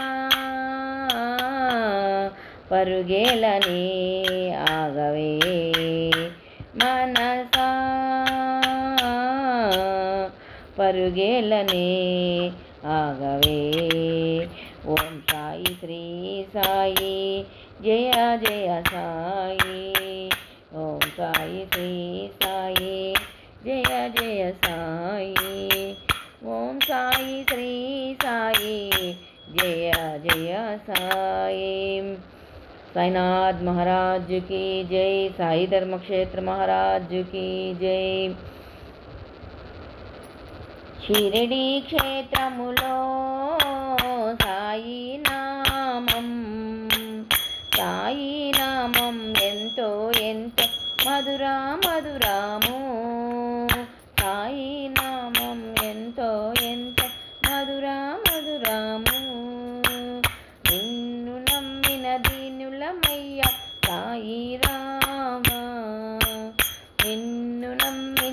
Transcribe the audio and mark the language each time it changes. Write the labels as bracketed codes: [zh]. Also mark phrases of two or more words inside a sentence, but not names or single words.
[te] పరుగేలనే ఆగవే, మనసా పరుగేలనే ఆగవే, ఓం సాయి శ్రీ సాయి జయ జయ సాయి, ఓం సాయి శ్రీ సాయి జయ జయ సాయి, ఓం సాయి శ్రీ సాయి జయ జయ సాయి। [hi] साईनाथ महाराज की जय, साई धर्म क्षेत्र महाराज की जय। [te] శిరిడీ క్షేత్రములో సాయి నామం, సాయి నామం ఎంతో ఎంతో మధురా మధురాము, సాయి నామం ఎంతో ఎంతో మధురా మధురాము, నిన్ను నమ్మిన దీనులమయ్య సాయి రామా, నిన్ను నమ్మిన